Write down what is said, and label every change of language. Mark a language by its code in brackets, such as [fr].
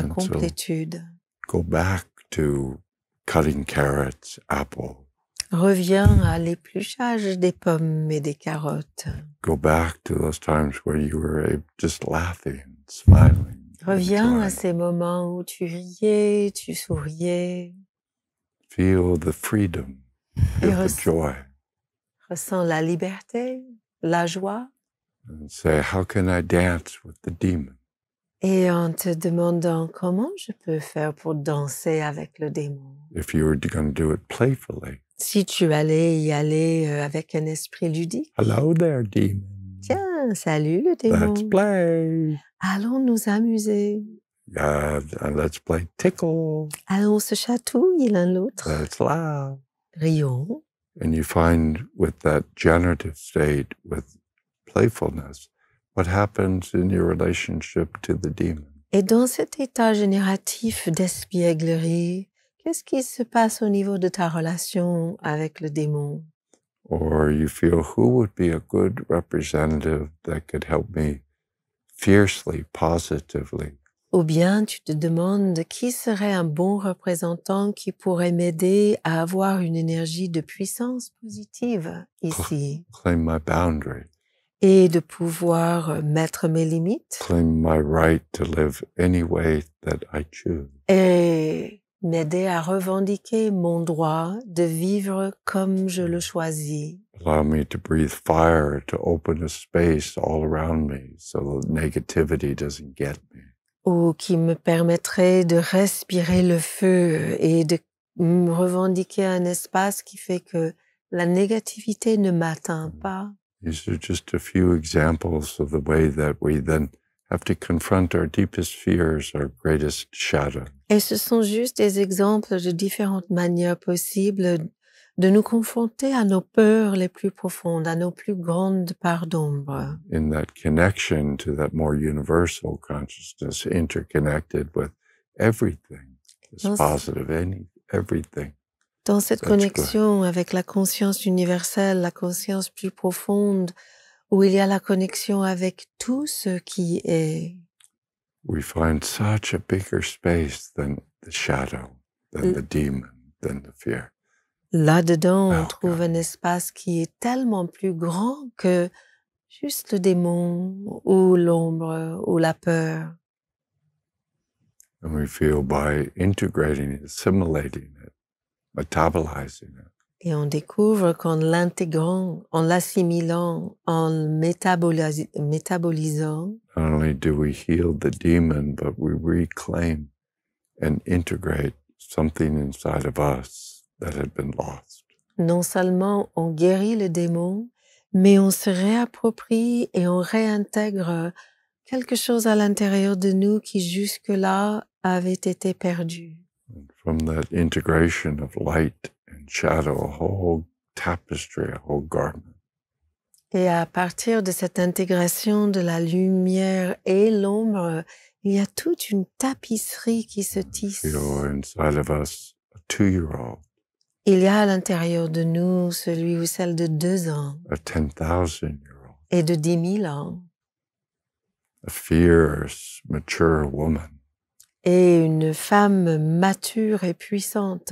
[en] And so- [fr] complétude. [en] Go back to cutting carrots, apples. [fr] Reviens à l'épluchage des pommes et des carottes. [en] Go back to those times where you were just laughing, smiling. [fr] Reviens à [en] enjoying. [fr] ces moments où tu riais, tu souriais, [en] Feel the freedom, feel the [fr] res- [en] joy, [fr] ressens la liberté, la joie. [en] and say, how can I dance with the demon? [fr] Et en te demandant comment je peux faire pour danser avec le démon. [en] If you were going to do it playfully. [fr] Si tu allais y aller avec un esprit ludique, [en] Hello there, demon. [fr] tiens, salut le démon, [en] Let's play. [fr] allons nous amuser, [en] And let's play tickle. [fr] allons se chatouiller l'un l'autre, [en] Let's laugh. [fr] rions. [en] And you find with that generative state, with playfulness, what happens in your relationship to the demon. [fr] Et dans cet état génératif d'espièglerie, qu'est-ce qui se passe au niveau de ta relation avec le démon? [en] Or you feel who would be a good representative that could help me fiercely, positively. [fr] Ou bien tu te demandes qui serait un bon représentant qui pourrait m'aider à avoir une énergie de puissance positive ici [en] Claim my boundary, [fr] et de pouvoir mettre mes limites [en] claim my right to live any way that I choose. [fr] et m'aider à revendiquer mon droit de vivre comme je le choisis. [en] Allow me to breathe fire, to open a space all around me so the negativity doesn't get me. [fr] ou qui me permettrait de respirer le feu et de me revendiquer un espace qui fait que la négativité ne m'atteint pas. [en] These are just a few examples of the way that we then have to confront our deepest fears, our greatest shadow. [fr] Et ce sont juste des exemples de différentes manières possibles de nous confronter à nos peurs les plus profondes, à nos plus grandes parts d'ombre. [en] In that connection to that more universal consciousness, interconnected with everything, is Yes. positive, everything. [fr] Dans cette [en] That's good. [fr] connexion avec la conscience universelle, la conscience plus profonde, où il y a la connexion avec tout ce qui est, [en] We find such a bigger space than the shadow, than the demon, than the fear. [fr] là-dedans, on [en] Oh, [fr] trouve [en] God. [fr] un espace qui est tellement plus grand que juste le démon ou l'ombre ou la peur. [en] And we feel by integrating it, assimilating it, metabolizing it, [fr] Et on découvre qu'en l'intégrant, en l'assimilant, en métabolisant, [en] not only do we heal the demon, but we reclaim and integrate something inside of us that had been lost. [fr] non seulement on guérit le démon, mais on se réapproprie et on réintègre quelque chose à l'intérieur de nous qui jusque-là avait été perdu. [en] And from that integration of light and shadow, a whole tapestry, a whole garment. [fr] Et à partir de cette intégration de la lumière et l'ombre, il y a toute une tapisserie qui se tisse. [en] Feel inside of us a 2-year-old, [fr] Il y a à l'intérieur de nous celui ou celle de 2 ans [en] a 10,000-year-old, [fr] et de 10 000 ans [en] a fierce, mature woman, [fr] et une femme mature et puissante.